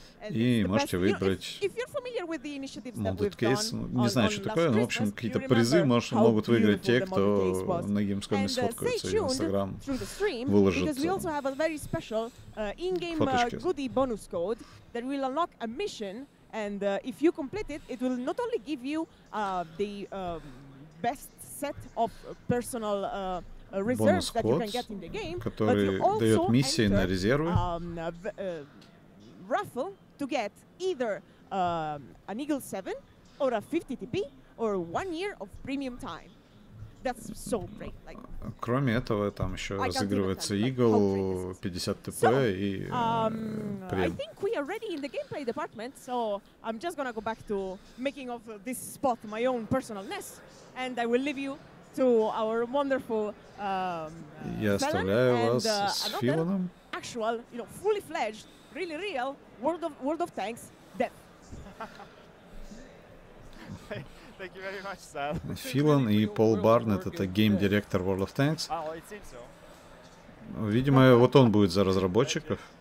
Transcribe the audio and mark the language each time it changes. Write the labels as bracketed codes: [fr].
[ru] И можете выбрать modded case. Не знаю, что такое, но, в общем, какие-то призы могут выиграть те, кто на Gamescom сфоткается и в Instagram выложит фоточки. [en] And if you complete it, it will not only give you the best set of personal reserves that you can get in the game, but you also enter raffle to get either an Eagle 7 or a 50 TP or 1 year of premium time. That's so great. Like, [ru] кроме этого, там еще разыгрывается Eagle, 50 ТП и [en] I think we are ready in the gameplay department, so I'm just gonna go back to making of this spot my own personal nest, and I will leave you to our wonderful [ru] Я оставляю вас с Филаном. [en] Actual, fully fledged, really real World of Tanks death. Thank you very much, Sal. [ru] Филан и Пол Барнетт — это гейм-директор World of Tanks. Видимо, вот он будет за разработчиков.